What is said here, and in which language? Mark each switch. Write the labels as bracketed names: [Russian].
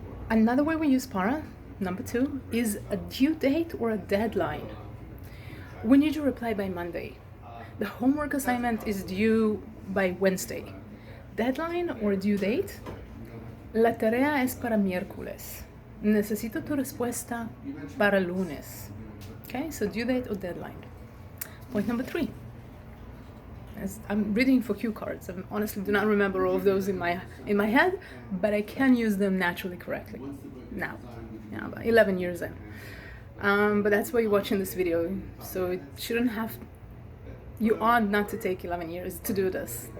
[English] Another way we use para, number 2, is a due date or a deadline. We need your reply by Monday. The homework assignment is due by Wednesday. Deadline or due date? [Spanish] La tarea es para miércoles. Necesito tu respuesta para lunes. [English] Okay, so due date or deadline. Point number 3. I'm reading for cue cards. I honestly do not remember all of those in my head, but I can use them naturally correctly now. Yeah, about 11 years in. But that's why you're watching this video. So it shouldn't have. You ought not to take 11 years to do this.